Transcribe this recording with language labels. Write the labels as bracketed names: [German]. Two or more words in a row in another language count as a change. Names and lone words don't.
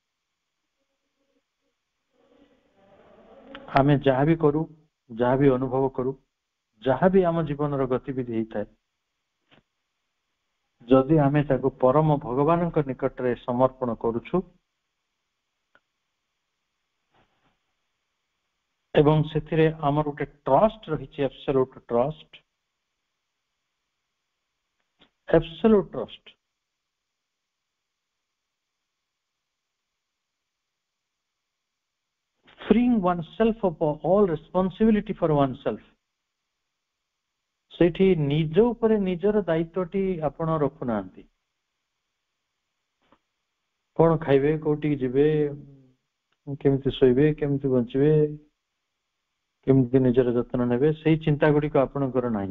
[Odia] ଆମେ ଯାହା ବି କରୁ, ଯାହା ବି ଅନୁଭବ କରୁ, ଯାହା ବି ଆମ ଜୀବନର ଗତିବିଧି ହେଇଥାଏ, ଯଦି ଆମେ ତାକୁ ପରମ ଭଗବାନଙ୍କ ନିକଟରେ ସମର୍ପଣ କରୁଛୁ ଏବଂ ସେଥିରେ ଆମର ଗୋଟେ ଟ୍ରଷ୍ଟ ରହିଛି, [English] absolute trust, absolute trust, freeing oneself of all responsibility for oneself, [Odia] ସେଇଠି ନିଜ ଉପରେ ନିଜର ଦାୟିତ୍ୱଟି ଆପଣ ରଖୁନାହାନ୍ତି। କଣ ଖାଇବେ, କୋଉଠିକି ଯିବେ, କେମିତି ଶୋଇବେ, କେମିତି ବଞ୍ଚିବେ, କେମିତି ନିଜର ଯତ୍ନ ନେବେ, ସେଇ ଚିନ୍ତା ଗୁଡିକ ଆପଣଙ୍କର ନାହିଁ।